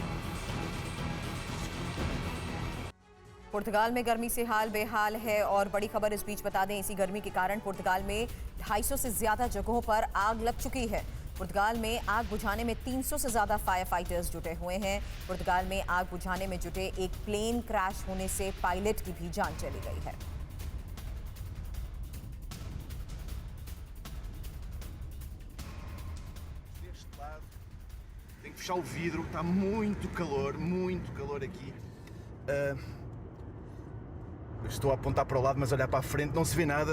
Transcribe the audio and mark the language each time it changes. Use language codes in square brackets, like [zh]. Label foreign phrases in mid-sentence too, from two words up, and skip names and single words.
[hi] पुर्तगाल में गर्मी से हाल बेहाल है और बड़ी खबर इस बीच बता दें, इसी गर्मी के कारण पुर्तगाल में 250 से ज्यादा जगहों पर आग लग चुकी है। पुर्तगाल में आग बुझाने में 300 से ज्यादा [en] fire fighters [hi] जुटे हुए हैं। पुर्तगाल में आग बुझाने में जुटे एक [en] plane crash [hi] होने से पायलट की भी जान चली गई है। [pt] Tenho que fechar o vidro, está muito calor aqui. Estou a apontar para o lado, mas olhar para a frente não se vê nada.